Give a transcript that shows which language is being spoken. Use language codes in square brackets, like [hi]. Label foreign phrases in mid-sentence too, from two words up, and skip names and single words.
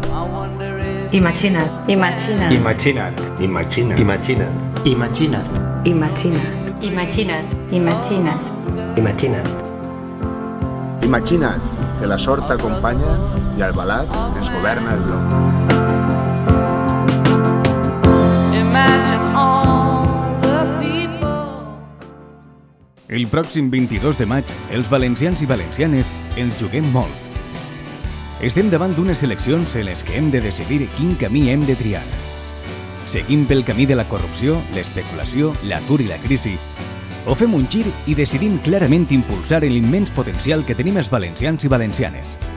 [ca] Imagina't. Imagina't. Imagina't. Imagina't. Imagina't. Imagina't. Imagina't. Imagina't. Imagina't. Imagina't. Imagina't que la sort t'acompanya i al Balat ens governa el bloc. [en] Imagine all the people. [ca] El pròxim 22 de maig, els valencians i valencianes ens juguem molt. Estem davant d'unes eleccions en les que hem de decidir quin camí hem de triar. Seguim pel camí de la corrupció, l'especulació, l'atur i la crisi, o fem un gir i decidim clarament impulsar l'immens potencial que tenim els valencians i valencianes.